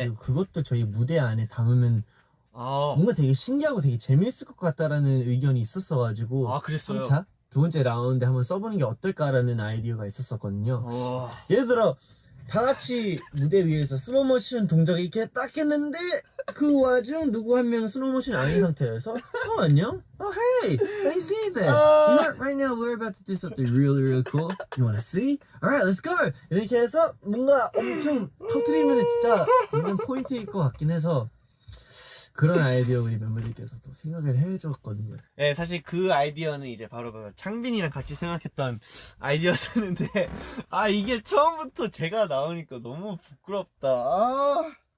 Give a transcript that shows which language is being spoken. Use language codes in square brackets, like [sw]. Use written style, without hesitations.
[ko] 그리고 그것도 저희 무대 안에 담으면 뭔가 되게 신기하고 되게 재밌을 것 같다라는 의견이 있었어가지고 아 그랬어요. 3차 두 번째 라운드 한번 써보는 게 어떨까라는 아이디어가 있었었거든요. 어. 예를 들어 다 같이 무대 위에서 슬로모션 동작을 이렇게 딱 했는데 그 와중 누구 한 명은 슬로모션 아닌 상태여서 안녕? [en] Hey, I see that. You know, right now we're about to do something really cool. You wanna see? Alright, let's go. [ko] 이렇게 해서 뭔가 엄청 터트리면 진짜 완전 포인트일 것 같긴 해서 그런 아이디어 우리 멤버들께서 또 생각을 해줬거든요. 네, 사실 그 아이디어는 이제 바로 창빈이랑 같이 생각했던 아이디어였는데 아 이게 처음부터 제가 나오니까 너무 부끄럽다. 아.